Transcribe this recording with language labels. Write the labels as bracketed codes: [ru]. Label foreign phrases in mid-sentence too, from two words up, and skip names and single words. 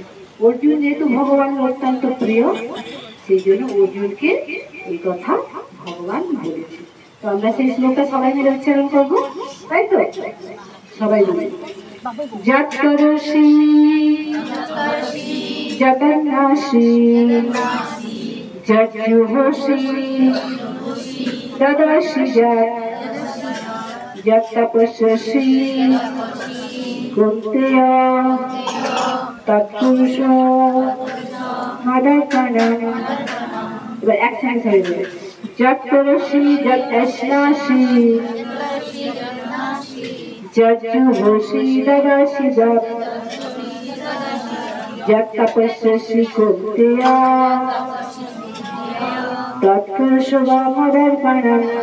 [bn] অর্জুন যেহেতু ভগবানের অত্যন্ত প্রিয় সেই জন্য অর্জুনকে এই কথা ভগবান বলেছে। তো আমরা সেই শ্লোকটা সবাই মিলে উচ্চারণ করবো, তাই তো? সবাই মিলে [sa] যৎকরোষি यज्ञनाशी जज्जुहोषि ददासि यत्तपस्यसि कुन्त्या तत्पुरुषो मदर्पणम्। [bn] এবার এক সেকেন্ড হয়ে [sa] যত্তরসি যত্তস্নাসি যজ্জুহোষি দদাসি যত্তপস্যসি কুন্ত্য়া তৎপুরুষো মদর্পণम्।